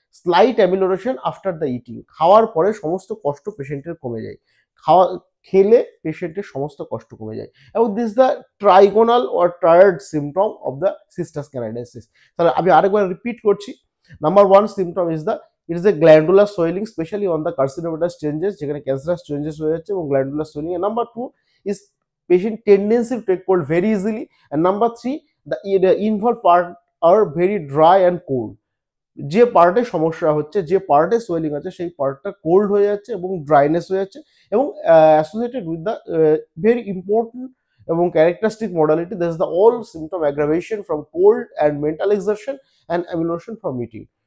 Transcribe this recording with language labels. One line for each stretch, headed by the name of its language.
English: slight amelioration after the eating,
Bangla: খাওয়ার পরে সমস্ত কষ্ট পেশেন্টের কমে যায়, খেলে পেশেন্টের সমস্ত কষ্ট কমে যায়। এবং
English: This the trigonal or third symptom of the Cistus canadensis.
Bangla: তাহলে আমি আরেকবার রিপিট করছি।
English: number one symptom is the it is a glandular swelling, specially on the carcinomatous changes,
Bangla: যেখানে ক্যান্সারাস চেঞ্জেস হয়ে যাচ্ছে, এবং
English: Glandular swelling. Number two is patient tendency to take cold very easily, and number three, the involved part are very dry and cold.
Bangla: যে পার্টে সমস্যা হচ্ছে, যে পার্টে সোয়েলিং আছে, সেই পার্টটা কোল্ড হয়ে যাচ্ছে এবং ড্রাইনেস হয়ে যাচ্ছে, এবং
English: Associated with the very important এবং characteristic modality, that is the all symptom aggravation from cold and mental exertion and amelioration from eating.